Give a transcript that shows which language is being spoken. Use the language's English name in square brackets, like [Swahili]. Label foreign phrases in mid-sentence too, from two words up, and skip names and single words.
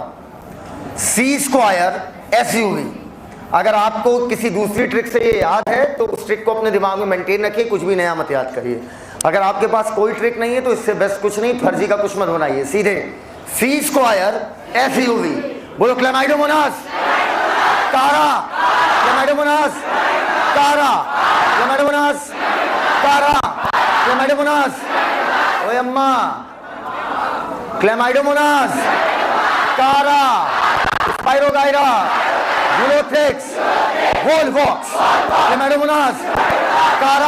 [English] C square SUV. [Hindi] अगर आपको किसी दूसरी ट्रिक से ये याद है तो उस ट्रिक को अपने दिमाग में मेंटेन रखिए, कुछ भी नया मत याद करिए। अगर आपके पास कोई ट्रिक नहीं है तो इससे बेस्ट कुछ नहीं, फर्जी का कुछ मत बनाइए, सीधे [English] C square SUV. [Hindi] बोलो क्लेमाइडोमोनास कारा, क्लेमाइडोमोनास कारा, क्लेमाइडोमोनास कारा, क्लेमाइडोमोनास, ओए अम्मा, क्लेमाइडोमोनास कारा, स्पाइरोगाइरा, यूलोथ्रिक्स, वॉल्वॉक्स, क्लेमाइडोमोनास कारा,